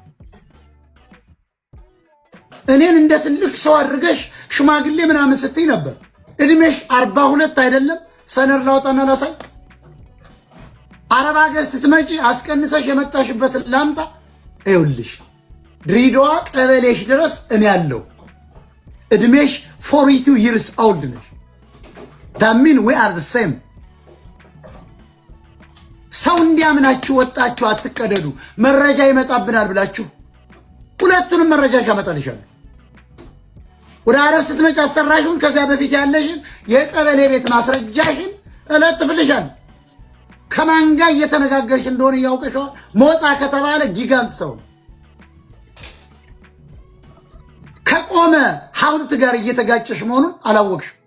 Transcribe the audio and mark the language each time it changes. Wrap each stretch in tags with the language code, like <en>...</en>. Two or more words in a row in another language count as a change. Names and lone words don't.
<am>እኔን እንደ ትልቅ ሰው አድርገሽ ሽማግሌ ምናምን ስትይ ነበር። እድሜሽ 42 አይደለም? ሰነር ላውጣና ላሳይ። አረብ ሀገር ስትመጪ አስቀንሰሽ የመጣሽበትን ላምጣ። ይኸውልሽ ድሬዳዋ ቀበሌሽ ድረስ እኔ ያለው እድሜሽ 42</am> <en>years old</en> <am>ነሽ። ዳሚን</am> <en>we are the same።</en> <am>ሰው እንዲያምናችሁ ወጣችሁ አትቀደዱ። መረጃ ይመጣብናል ብላችሁ ሁለቱንም መረጃ ያመጣልሻለሁ። ወደ አረብ ስትመጪ አሰራሽውን ከዚያ በፊት ያለሽን የቀበሌ ቤት ማስረጃሽን እለጥፍልሻለሁ። ከማን ጋር እየተነጋገርሽ እንደሆነ ያውቀሽው። ሞጣ ከተባለ ጊጋንት ሰው ከቆመ ሐውልት ጋር እየተጋጨሽ መሆኑን አላወቅሽ።</am>